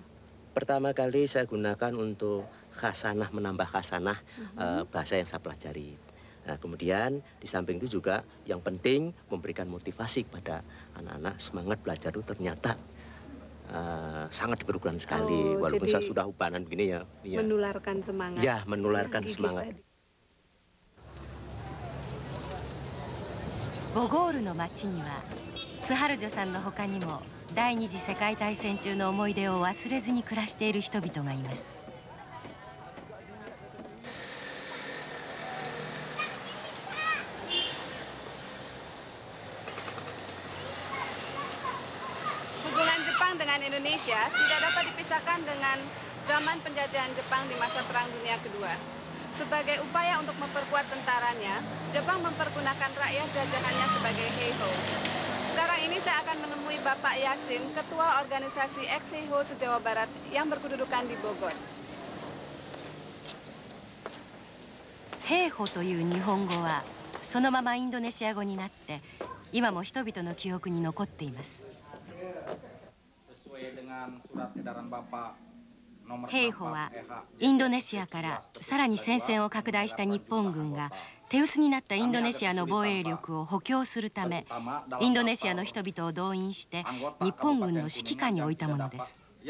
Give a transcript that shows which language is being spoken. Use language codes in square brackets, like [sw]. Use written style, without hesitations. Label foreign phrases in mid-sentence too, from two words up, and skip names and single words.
[id] Pertama kali saya gunakan untuk khasanah, menambah khasanah bahasa yang saya pelajari. Nah, kemudian di samping itu juga yang penting memberikan motivasi kepada anak-anak semangat belajar itu ternyata sangat diperlukan sekali. Walaupun saya sudah ubanan begini ya. Menularkan semangat. Ya, menularkan semangat. [ja] ボゴールの町にはスハルジョさんの他にも第二次世界大戦中の思い出を忘れずに暮らしている人々がいます。 [id] Hubungan Jepang dengan Indonesia tidak dapat dipisahkan dengan zaman penjajahan Jepang di masa Perang Dunia Kedua. Sebagai upaya untuk memperkuat tentaranya, Jepang mempergunakan rakyat jajahannya sebagai heiho. Sekarang ini saya akan menemui Bapak Yasin, Ketua Organisasi ex-heiho se-Jawa Barat yang berkedudukan di Bogor. [ja] ヘイホという日本語はそのままインドネシア語になって今も人々の記憶に残っています。ヘイホはインドネシアからさらに戦線を拡大した日本軍が手薄になったインドネシアの防衛力を補強するためインドネシアの人々を動員して日本軍の指揮下に置いたものです。